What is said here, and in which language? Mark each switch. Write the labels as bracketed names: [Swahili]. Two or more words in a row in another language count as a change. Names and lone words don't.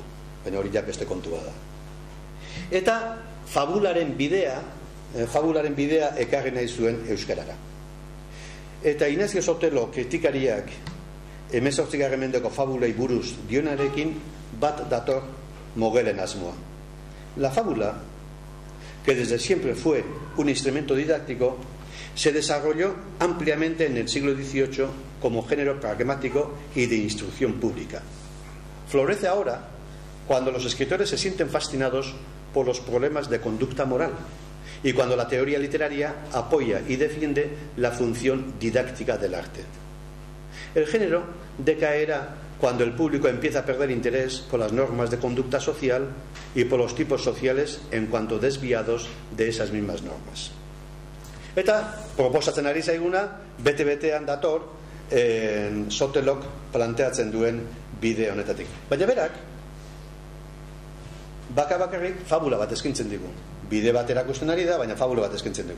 [Basque] Baina hori ja beste kontua da. Eta fabularen bidea ekarri nahi zuen euskarara. Eta Inazio Sotelo kritikariak 18. mendeko fabulei buruz dionarekin bat dator Mogelen asmoa. [Spanish] La fábula, que desde siempre fue un instrumento didáctico, se desarrolló ampliamente en el siglo XVIII como género pragmático y de instrucción pública. Florece ahora cuando los escritores se sienten fascinados por los problemas de conducta moral y cuando la teoría literaria apoya y defiende la función didáctica del arte. El género decaerá cuando el público empieza a perder interés por las normas de conducta social y por los tipos sociales en cuanto desviados de esas mismas normas. [Basque] Eta proposatzen ari zaiguna bete-betean dator Sotelok planteatzen duen bide honetatik. Baina berak bakarrik fabula bat eskintzen digu. Bide bat erakusten ari da, baina fabula bat eskintzen dugu.